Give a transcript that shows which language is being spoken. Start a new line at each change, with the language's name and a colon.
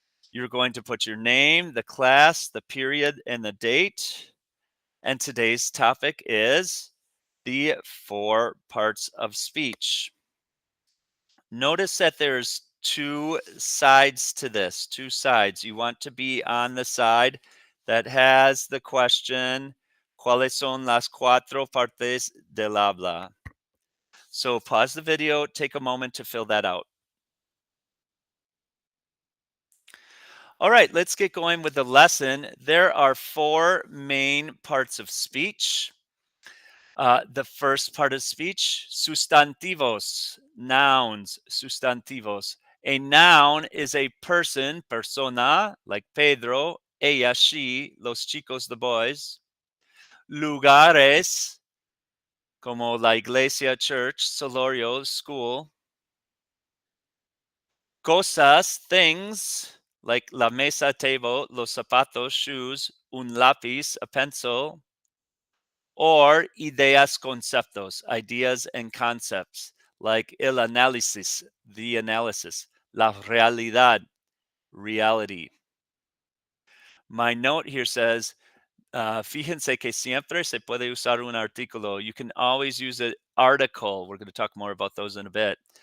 English: You're going to put your name, the class, the period, and the date. And today's topic is the four parts of speech. Notice that there's two sides to this, two sides. You want to be on the side that has the question,
Spanish: ¿Cuáles son las cuatro partes del habla?
English: So pause the video, take a moment to fill that out. All right, let's get going with the lesson. There are four main parts of speech. The first part of speech,
Spanish: sustantivos,
English: nouns, sustantivos. A noun is a person, persona, like Pedro, ella, she,
Spanish: los chicos,
English: the boys.
Spanish: Lugares, como la iglesia, church, solorio, school. Cosas, things, like la mesa, table, los zapatos, shoes, un lápiz,
English: a pencil. Or ideas, conceptos, ideas and concepts, like
Spanish: el análisis,
English: the analysis,
Spanish: la realidad,
English: reality. My note here says,
Spanish: fíjense que siempre se puede usar un artículo.
English: You can always use an article. We're going to talk more about those in a bit.